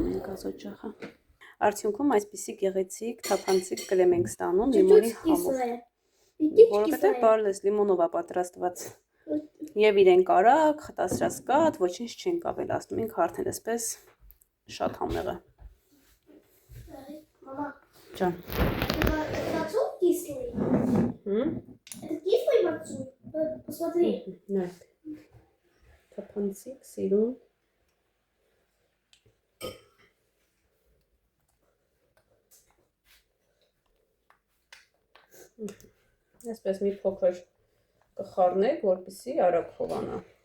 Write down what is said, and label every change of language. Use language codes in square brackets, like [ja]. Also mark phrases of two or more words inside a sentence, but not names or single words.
[hy] ենք գազօջախը։ Արդյունքում այսպիսի գեղեցիկ, թափանցիկ կրեմ ենք ստանում լիմոնի համով, որովհետև բառլես լիմոնով է պատրաստված։ Եվ իրեն կարագ, խտասրասկատ, ոչինչ չենք ավելացնում, ինքը արդեն այսպես շատ համեղ է։ [ru] Мама, [hy] Ջան։ [ru] это мацун кислый? Это кислый мацун? Посмотри. [hy] Նայ։ Թափանցիկ, սիրուն։ Այսպես մի փոքր կխառնեք, որպեսզի արագ խոհանա։